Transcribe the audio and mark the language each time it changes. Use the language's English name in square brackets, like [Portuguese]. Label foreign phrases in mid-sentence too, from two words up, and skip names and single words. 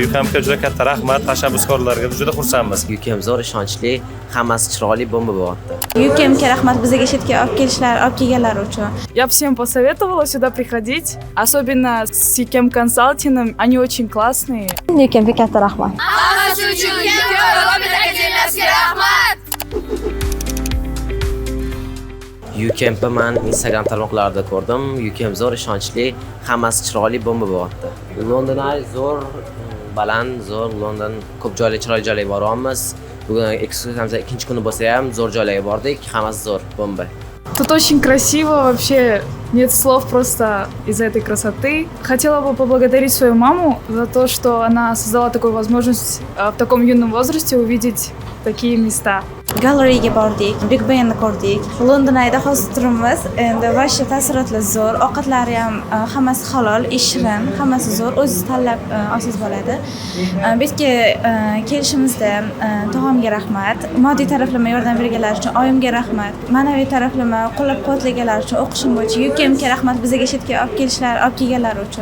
[Uzbek] UKMga juda katta rahmat, tashabbuskorlarga juda xursandmiz. UKM zo'r, ishonchli, hammasi chiroyli bomba bo'lyapti. UKMga rahmat bizga chetga olib kelganlar uchun. [Russian] Я всем посоветовала сюда приходить, особенно с UKM консалтингом, они очень классные. [Uzbek] UKMga katta rahmat. Hammasi uchun rahmat. UKMni men Instagram tarmoqlarida ko'rdim. UKM zo'r, ishonchli, hammasi chiroyli bomba bo'lyapti. London zo'r, baland, zo'r, London ko'p chiroyli joylarga boryapmiz. Bugun ekskursiyamizda ikkinchi kuni bo'lsa ham zo'r joylarga bordik. Hammasi zo'r, bomba. [Russian] Тут очень красиво, вообще нет слов просто из-за этой красоты. Хотела бы поблагодарить свою маму за то, что она создала такую возможность в таком юном возрасте увидеть такие места. [Uzbek] Galeriyaga bordik, Big Benni ko'rdik. London ayda hozir turibmiz. Endi vashcha taassurotlar zo'r, ovqatlari ham hammasi halol, shirin, hammasi zo'r. O'zingiz tanlab olsangiz bo'ladi. Bu yerga kelishimizda tog'amga rahmat, moddiy taraflama yordam berganlar uchun oyimga rahmat, ma'naviy taraflama qo'llab-quvvatlaganlar uchun, o'qishim bo'yicha UKMga rahmat, bizga chetga olib kelganlar uchun.